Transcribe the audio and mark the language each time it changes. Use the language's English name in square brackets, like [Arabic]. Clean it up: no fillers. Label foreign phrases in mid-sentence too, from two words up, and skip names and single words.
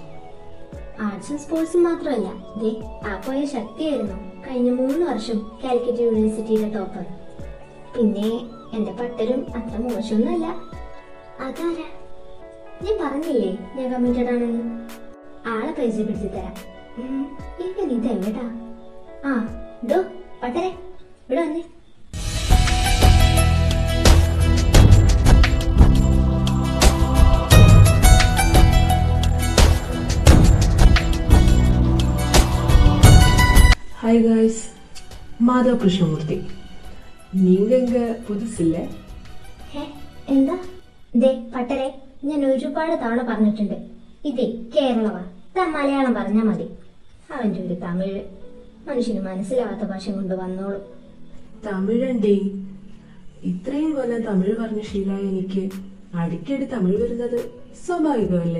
[Malayalam] ആർട്സും സ്പോർട്സും മാത്രമല്ല, ആ പോയ ശക്തിയായിരുന്നു കഴിഞ്ഞ 3 വർഷം കാലിക്കറ്റ് യൂണിവേഴ്സിറ്റിയുടെ ടോപ്പർ. പിന്നെ എന്റെ പട്ടരും അത്ര മോശമൊന്നുമല്ല. അതാരാ? ഞാൻ പറഞ്ഞില്ലേ ഞാൻ കമ്മിറ്റഡ് ആണെന്ന്. ആളെ പരിചയപ്പെടുത്തി തരാം. ഇവൻ ഇതെവിടാ? ഡോ പട്ടരെ, ഇവിടെ വന്നേ. [English] Hi guys, Madhav Krishnamurthy. [Tamil] நீங்க இங்க புதுசில்லை? [Malayalam] എന്താ? പട്ടരെ, ഞാൻ ഒരുപാട് തവണ പറഞ്ഞിട്ടുണ്ട്, ഇതേ കേരളവാ. മലയാളം പറഞ്ഞാ മതി. അവന്റെ ഒരു തമിഴ് മനുഷ്യന് മനസ്സിലാവാത്ത ഭാഷ കൊണ്ട് വന്നോളൂ. തമിഴണ്ടേ? ഇത്രയും കൊല്ലം തമിഴ് പറഞ്ഞ ശീലമായ എനിക്ക് അടിക്കടി തമിഴ് വരുന്നത് സ്വാഭാവികമല്ലേ?